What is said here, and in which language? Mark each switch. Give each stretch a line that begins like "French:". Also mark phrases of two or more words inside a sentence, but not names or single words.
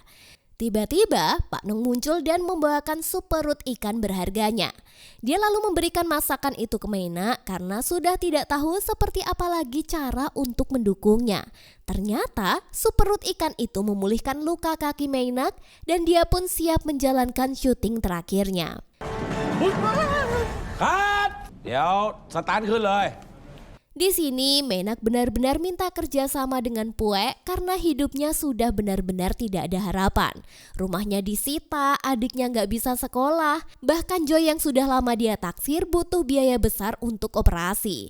Indonesian: Tiba-tiba Pak Nong muncul dan membawakan sup perut ikan berharganya. Dia lalu memberikan masakan itu ke Menak karena sudah tidak tahu seperti apa lagi cara untuk mendukungnya. Ternyata sup perut ikan itu memulihkan luka kaki Menak dan dia pun siap menjalankan syuting terakhirnya.
Thai: คัดเดี๋ยวสตาร์ทขึ้นเลย
Indonesian: Di sini Menak benar-benar minta kerjasama dengan Pue karena hidupnya sudah benar-benar tidak ada harapan. Rumahnya disita, adiknya nggak bisa sekolah, bahkan Joy yang sudah lama dia taksir butuh biaya besar untuk operasi.